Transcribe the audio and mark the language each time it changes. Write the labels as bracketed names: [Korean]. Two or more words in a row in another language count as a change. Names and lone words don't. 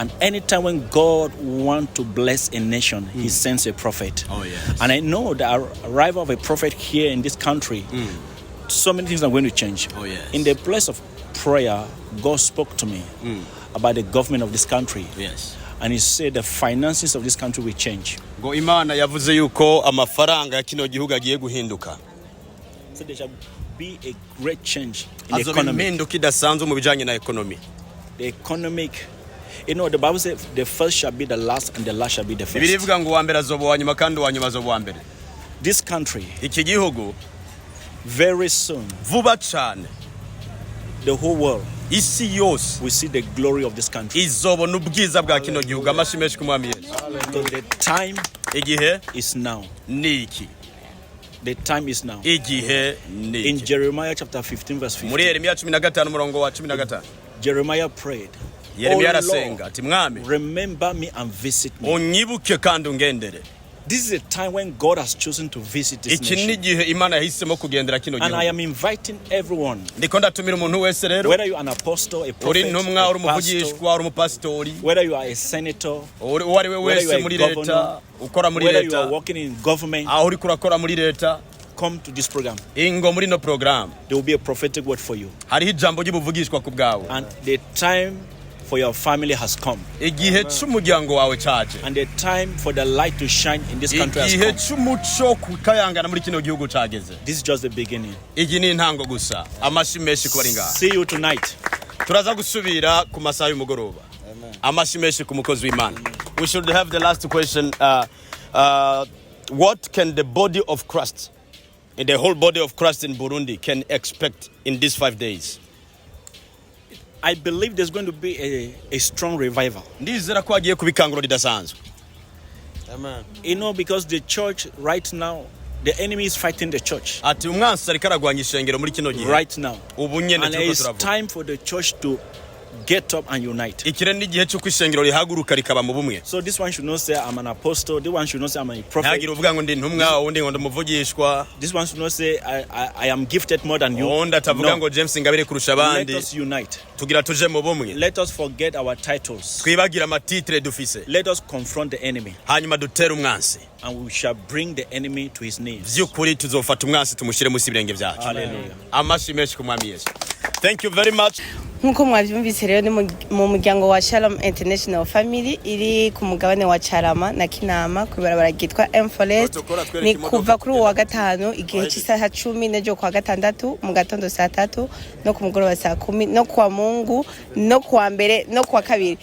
[English] And anytime when God wants to bless a nation, he sends a prophet. Oh, yes. And I know the arrival of a prophet here in this country, so many things are going to change. Oh, yes. In the place of prayer, God spoke to me about the government of this country. Yes. And he said the finances of this country will change. [Rundi] Ngo Imana yavuze yuko amafaranga ya kino gihugu agiye guhinduka. [English] So there shall be a great change in the [Rundi] Azoba [English] economy. [Rundi] impinduka idasanzwe mu bijanye na economy. [English] The economic, you know, the Bible says the first shall be the last and the last shall be the first. [Rundi] Birivuga ngo uwambere azoba uwanyuma kandi uwanyuma azoba uwambere. [English] This country, [Rundi] Iki gihugu [English] very soon, [Rundi] vuba cyane [English] the whole world [Rundi] isi yose [English] will see the glory of this country. [Rundi] izobona ubwiza bwa kino gihugu. Amashimeshi kumwami Yesu. [English] Because the time [Rundi] Igihe [English] is now. [Rundi] niki. [English] The time is now. [Rundi] Igihe niki. [English] In Jeremiah chapter 15 verse 15, [Rundi] Muri Yeremiya 15 umurongo wa 15. [English] Jeremiah prayed, [Rundi] Yeremiya [English] "Oh [Rundi] arasenga [English] Lord, [Rundi] ati mwami [English] remember me and visit me." [Rundi] unyibuke kandi ungendere. [English] This is a time when God has chosen to visit this [Rundi] Iki ni [English] nation. [Rundi] gihe Imana yahisemo kugendera kino [English] And I [Rundi] gihugu. [English] am inviting everyone, [Rundi] Ndiko ndatumira umuntu wese rero, [English] whether you are an apostle, a [Rundi] uri [English] prophet, [Rundi] ntumwa, uri [English] a pastor, [Rundi] umuvugishwa, uri umupasitori, [English] whether you are a senator, [Rundi] uwo ari we [English] whether you [Rundi] wese [English] are a [Rundi] muri [English] governor, [Rundi] leta, ukora muri [English] whether you are [Rundi] leta, [English] working in government, [Rundi] aho uri kurakora muri leta, [English] come to this program. [Rundi] ingo muri no program. [English] There will be a prophetic word for you. [Rundi] Hariho ijambo ry'ubuvugishwa ku bwawe. [English] And the time for your family has come. [Rundi] Igihe cy'umuryango wawe cyaje. [English] And the time for the light to shine in this country has [Rundi] Igihe [English] come. [Rundi] cy'umuco kukayangana muri kino gihugu cyageze. [English] This is just the beginning. [Rundi] Igi ni intango gusa. Amashimeshi kubari ngaha. [English] See you tonight. [Rundi] Turaza gusubira ku masaha y'umugoroba. Amashimeshi ku mukozi w'Imana. [English] We should have the last question. What can the body of Christ, in the whole body of Christ in Burundi, can expect in these 5 days? I believe there's going to be a strong revival. [Rundi] Ndizera ko hagiye kubikanguro ridasanzwe. [English] Amen. You know, because the church right now, the enemy is fighting the church [Rundi] Ati umwansi ariko aragwanya ishengero muri kino gihe. [English] right now. [Rundi] Ubu nyene [English] And [Rundi] turiko [English] it's [Rundi] turavuga. [English] time for the church to get up and unite. [Rundi] Ikire n'igihe cyo kwishengero rihaguruka rikaba mu bumwe. [English] So this one should not say I'm an apostle. This one should not say I'm a prophet. [Rundi] Ntagire uvuga ngo ndi ntumwa undi ngo ndumuvugishwa. [English] This one should not say I am gifted more than you. [Rundi] Undi atavuga ngo James Ngabire kurusha [English] Let [Rundi] abandi. [English] us unite. [Rundi] Tugira tuje mu bumwe. [English] Let us forget our titles. [Rundi] Twibagira amatitre dufise. [English] Let us confront the enemy, [Rundi] Hanyuma dutere umwansi. [English] and we shall bring the enemy to his knees. [Rundi] Vyukuri tuzofata umwansi tumushire musi ibirenge byacu. Hallelujah. Amashi menshi ku mwami Yesu. [English] Thank you very much. [Rundi] nk'uko mwabyumvise rero ni mu muryango wa Shalom International Family iri ku mugabane wa Carama na Kinama ku ibarabara ryitwa Forest. Ni kuva kuri uwo wa gatanu igihe cy'isaha 10 n'ejo kwa gatandatu mu gatondo saa 3 no ku mugoroba saa 10 no kwa Mungu no kwa mbere no kwa kabiri.